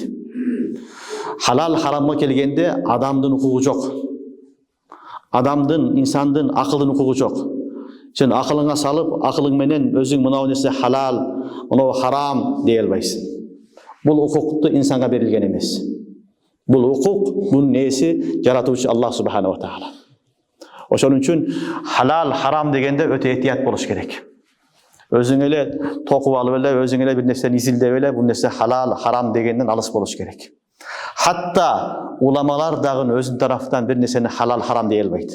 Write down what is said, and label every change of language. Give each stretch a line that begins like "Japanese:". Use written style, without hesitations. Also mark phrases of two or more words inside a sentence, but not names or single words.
Kyrgyz: Халал харамга келгенде адамдын укугу жок. Адамдын, инсандын акылдын укугу жок. Сен акылыңа салып, акылың менен өзүң мынау нерсе халал, мынау харам дей албайсың. Бул укукту инсанга берилген эмес. Бул укук, бунун ээси жаратуучу Аллах
Arabic: سبحانه وتعالى.
Kyrgyz: Ошон үчүн халал, харам дегенде өтө этият болуш керек. Өзүң эле токуп алып эле, өзүң эле бир нерсени изилдеп эле, бул нерсе халал, харам дегенден алыс болуш керек. Хатта уламалар дагы өзүнүн тарафтан бир нерсени халал, харам дей албайт.